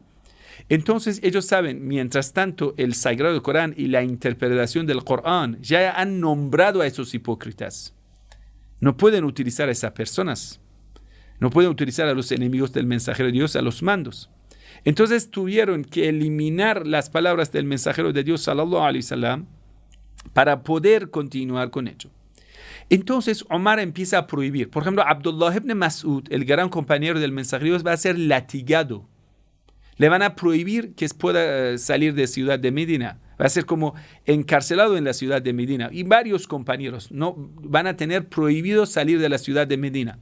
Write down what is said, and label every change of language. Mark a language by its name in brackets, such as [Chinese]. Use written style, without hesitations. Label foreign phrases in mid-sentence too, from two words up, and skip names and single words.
[Spanish] Entonces ellos saben, mientras tanto, el Sagrado Corán y la interpretación del Corán ya han nombrado a esos hipócritas. No pueden utilizar a esas personas. No pueden utilizar a los enemigos del mensajero de Dios, a los mandos. Entonces tuvieron que eliminar las palabras del mensajero de Dios, [Arabic] صلى الله عليه وسلم, [Spanish] para poder continuar con ello. Entonces Omar empieza a prohibir. Por ejemplo, Abdullah ibn Mas'ud, el gran compañero del mensajero de Dios, va a ser latigado. Le van a prohibir que pueda salir de ciudad de Medina. Va a ser como encarcelado en la ciudad de Medina. Y varios compañeros no van a tener prohibido salir de la ciudad de Medina.